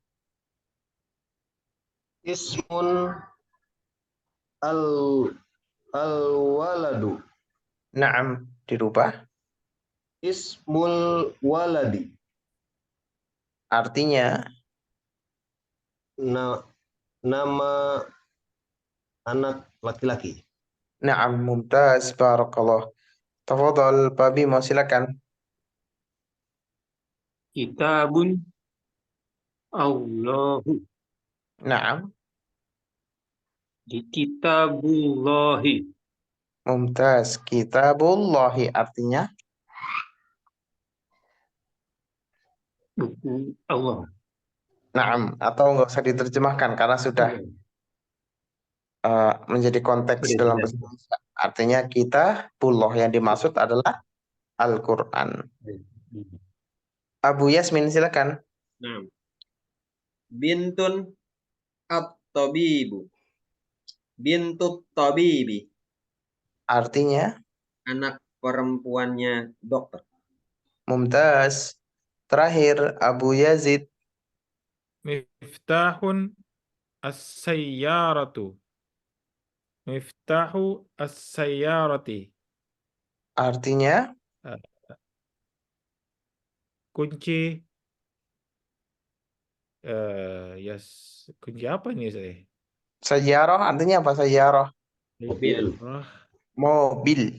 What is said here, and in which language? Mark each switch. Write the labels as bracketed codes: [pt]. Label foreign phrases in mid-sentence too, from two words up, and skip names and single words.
[ar] اسم الولد. [id] Naam, dirubah. [ar] اسم الولد. [id] Artinya? Nama anak laki-laki. [ar] نعم ممتاز بارك الله تفضل, [id] Pak Bimo, silakan. [ar] كتاب الله. Naam. [id] Di kitabullahi. Mumtaz. Kitabullahi artinya? Buku Allah. Naam. Atau nggak usah diterjemahkan karena sudah menjadi konteks dalam bahasa Indonesia. Artinya kitabullah yang dimaksud adalah Al-Quran. Abu Yasmin silakan. [ar] بنت الطبيب. بنت الطبيب. [id] Artinya, Anak perempuannya dokter. mumtaz. Terakhir, Abu Yazid. [ar] مفتاح السيارة. مفتاح السيارة. [id] Artinya, Kunci yes, kunci apa ini saya? sayyarah artinya apa sayyarah? Mobil. Mobil.